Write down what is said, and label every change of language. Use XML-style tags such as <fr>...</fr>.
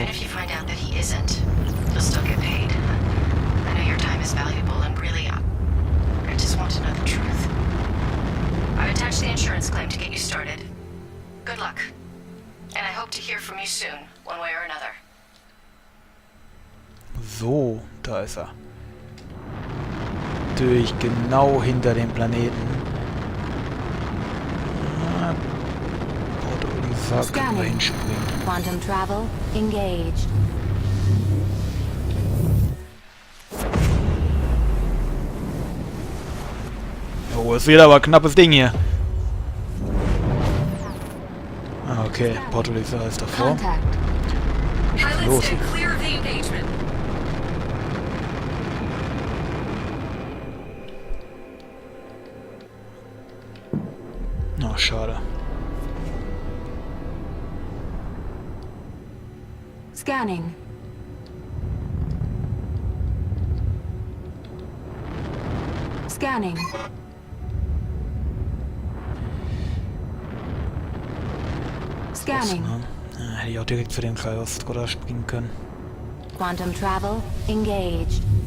<en>even if you find out that he isn't, you'll still get paid. I know your time is valuable, and really, I just want to know the truth. I've attached the insurance claim to get you started. Good luck. And I hope to hear from you soon, one way or another.</en> <de>So, da ist er. Natürlich genau hinter dem Planeten. Ah, Port Oliver können wir</de> <en>Scanning.</en> <de>hinspringen.</de> <en>Quantum travel engaged.</en> <de>Oh, ist wieder aber ein knappes Ding hier. Ah, okay, Port Oliver ist davor.</de> <en>Contact.</en> <de>Schieß los.</de> <en>clear of the engagement.</en> <de>Oh, schade.</de> <en>Scanning. Scanning. Scanning.</en> <de>Ne? Ja, hätte ich auch direkt für den Kryostrudder springen können.</de> <en>Quantum travel engaged.</en>